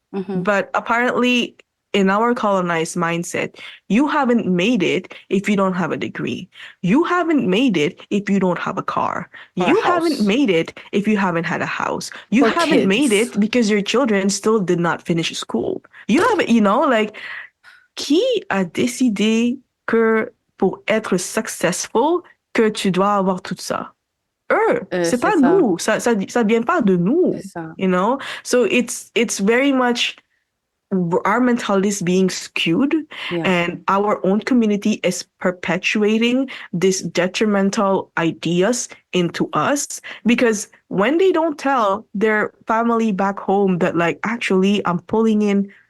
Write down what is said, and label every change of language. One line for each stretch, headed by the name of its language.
English: But apparently in our colonized mindset, you haven't made it if you don't have a degree. You haven't made it if you don't have a car. You haven't made it if you haven't had a house. You haven't made it because your children still did not finish school. You haven't, like,
French: qui a décidé que pour être successful, que tu dois avoir tout ça? C'est pas nous. Ça vient pas de nous.
English: So it's very much our mentality is being skewed, and our own community is perpetuating these detrimental ideas into us, because when they don't tell their family back home that like, actually I'm pulling in